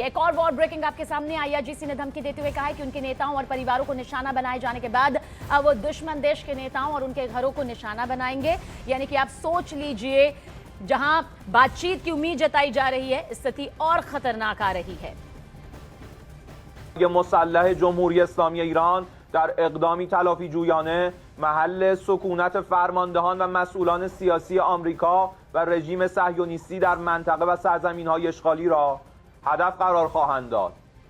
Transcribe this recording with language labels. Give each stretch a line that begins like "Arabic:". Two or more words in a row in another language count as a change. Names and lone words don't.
Hindi: एक और
English: war breaking
Hindi: आपके सामने IRGC ने धमकी देते हुए कहा है कि उनके नेताओं और परिवारों को निशाना बनाए जाने के बाद अब वो दुश्मन देश के नेताओं और उनके घरों को निशाना बनाएंगे। यानी कि आप सोच लीजिए, जहां बातचीत की उम्मीद जताई जा रही है, स्थिति और खतरनाक आ रही है।
Persian: مسلح جمهوری اسلامی ایران در اقدامی تلافی جویانه محل سکونت فرماندهان و مسئولان سیاسی آمریکا و رژیم صهیونیستی در منطقه و سرزمین‌های اشغالی را هدف قرار خواهند داد.